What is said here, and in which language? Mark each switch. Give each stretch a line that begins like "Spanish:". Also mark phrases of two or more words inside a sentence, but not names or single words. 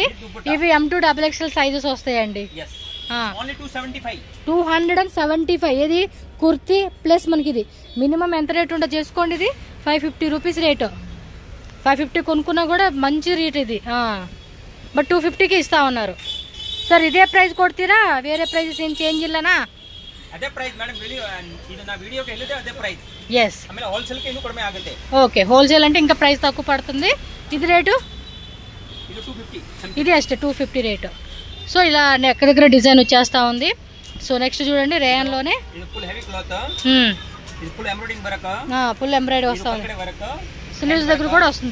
Telugu: ఇవి M2 XXL సైజెస్ వస్తాయండి. 275. ఇది కుర్తీ ప్లస్ మనకి ఇది మినిమం ఎంత రేట్ ఉంటుందో చేసుకోండి. ఇది 550
English: rupees rate.
Telugu: 550 కొనుక్కున్నా కూడా మంచి రేట్ ఇది. బట్ 250కి ఇస్తా ఉన్నారు.
Kannada: ಸಾರ್ ಇದೇ ಪ್ರೈಸ್ ಕೊಡ್ತೀರಾ?
Telugu: వేరే ప్రైజెస్ ఏం చేంజ్ ఇಲ್ಲನಾ?
Kannada: ಅದೇ ಪ್ರೈಸ್ ಮೇಡಂ. ಇದು ನಾ ವಿಡಿಯೋಗೆ ಹೇಳಿದೆ ಅದೇ ಪ್ರೈಸ್.
English: yes,
Kannada: ಆಮೇಲೆ ಹೋಲ್ಸೇಲ್ ಗೆ ಇನ್ನೂ ಕಡಿಮೆ ಆಗುತ್ತೆ.
Telugu: ఓకే, హోల్సేల్ అంటే ఇంకా ప్రైస్ తక్కువ పడుతుంది. ఇది రేటు
Kannada: ಇದು 250.
Telugu: ఇది అಷ್ಟೇ 250 రేటు. సో ఇలా ఎక్కడ దగ్గర డిజైన్ వచ్చేస్తా ఉంది. సో నెక్స్ట్ చూడండి రేయన్ లోనే ఇది
English: full heavy cloth.
Telugu: ఇది
English: full embroidering work. full embroidery
Telugu: వస్తా ఉంది. స్లీవ్స్ దగ్గర కూడా వస్తుంది.